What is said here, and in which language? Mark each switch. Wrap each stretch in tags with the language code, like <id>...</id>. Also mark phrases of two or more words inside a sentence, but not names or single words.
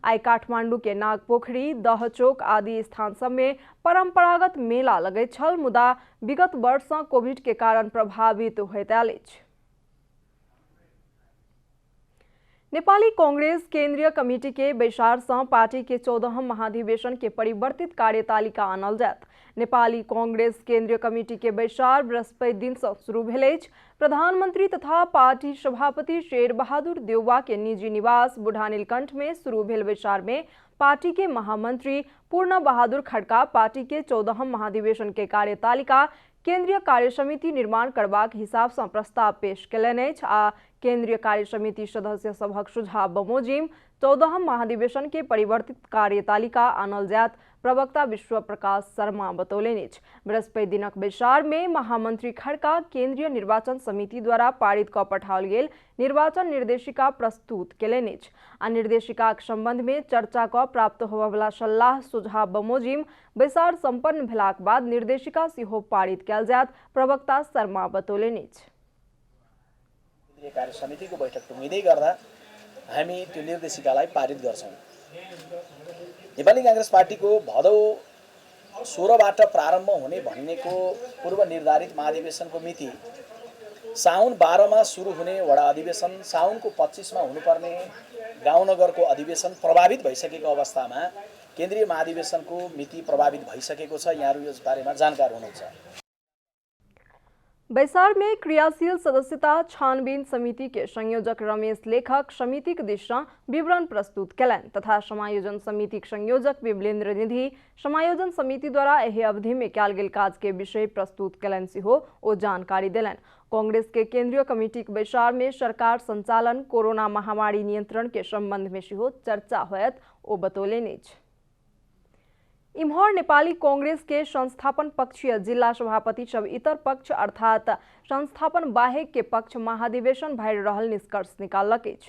<mai>आई काठमांडू के नाग पोखरी दह चौक आदि स्थान सब में परंपरागत मेला लगे छल, मुदा विगत वर्ष सँ कोविड के कारण प्रभावित होइत आयल अछि। नेपाली कांग्रेस केंद्रीय कमिटी के बैसार सँ पार्टी के 14वां महाधिवेशन के परिवर्तित कार्यतालिका आनल जायत। नेपाली कांग्रेस केंद्रीय कमिटी के बैसार बृहस्पति दिन से शुरू भेल अछि। प्रधानमंत्री तथा पार्टी सभापति शेर बहादुर देउवा के निजी निवास बुढ़ा नीलकंठ में शुरू भेल बैसार में पार्टी के महामंत्री पूर्ण बहादुर खड़का पार्टी के 14वां महाधिवेशन के कार्यतालिका केंद्रीय कार्य समिति निर्माण करबाक हिसाब से प्रस्ताव पेश केलनि अछि आ केंद्रीय कार्य समिति सदस्य सभक सुझाव बमोजिम 14वां महाधिवेशन के परिवर्तित कार्यतालिका आनल जायत प्रवक्ता विश्व प्रकाश शर्मा बतौलनि अछि। बृहस्पति दिनक बैसार में महामंत्री खड़का केंद्रीय निर्वाचन समिति द्वारा पारित क पठाओल गेल निर्वाचन निर्देशिका प्रस्तुत केलनि अछि आ निर्देशिकाक संबंध में चर्चा क प्राप्त होबयवला सलाह सुझाव बमोजिम बैसार संपन्न भेलाक बाद निर्देशिका सेहो पारित कयल जायत प्रवक्ता शर्मा बतौलनि अछि।</mai> <ne>कार्य समितिको बैठक टुङ्गिँदै गर्दा हामी त्यो निर्देशिकालाई पारित गर्छौं। नेपाली कांग्रेस पार्टीको भदौ 16बाट प्रारम्भ हुने भन्नेको पूर्व निर्धारित महाधिवेशनको मिति साउन 12 मा सुरु हुने वडा अधिवेशन साउनको 25 मा हुनुपर्ने गाउँनगरको अधिवेशन प्रभावित भइसकेको अवस्थामा केन्द्रीय महाधिवेशनको मिति प्रभावित भइसकेको छ। यहाँहरु यस बारेमा जानकार हुनुहुन्छ।</ne> <mai>बैसार में क्रियाशील सदस्यता छानबीन समिति के संयोजक रमेश लेखक समिति के दिशा विवरण प्रस्तुत केलनि तथा समायोजन समिति के संयोजक विमलेन्द्र निधि समायोजन समिति द्वारा एहि अवधि में कयल गेल काज के विषय प्रस्तुत केलनि सेहो ओ जानकारी देलनि। कांग्रेस के केंद्रीय कमिटी के बैसार में सरकार संचालन कोरोना महामारी नियंत्रण के संबंध में सेहो चर्चा होयत ओ बतौलनि अछि। इम्हर नेपाली कांग्रेस के संस्थापन पक्षीय जिला सभापति सब इतर पक्ष अर्थात संस्थापन बाहेक के पक्ष महाधिवेशन भरि रहल निष्कर्ष निकालक अछि।</mai>